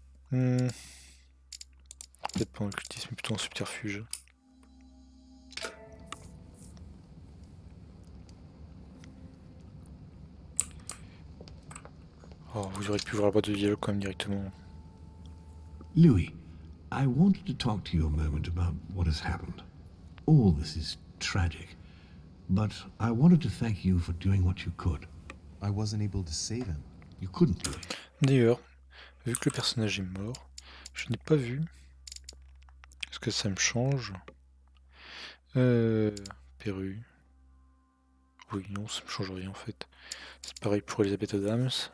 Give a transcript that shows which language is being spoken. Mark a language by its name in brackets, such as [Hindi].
[French] Peut-être pas en occultisme, mais plutôt en subterfuge. Oh, vous auriez pu voir la boîte de dialogue quand même directement. [English] Louis, I wanted to talk to you a moment about what has happened. All this is tragic, but I wanted to thank you for doing what you could. I wasn't able to save him. You couldn't do it. [French] D'ailleurs, vu que le personnage est mort, je n'ai pas vu. Est-ce que ça me change? Perru. Oui, non, ça me change rien en fait. C'est pareil pour Elizabeth Adams.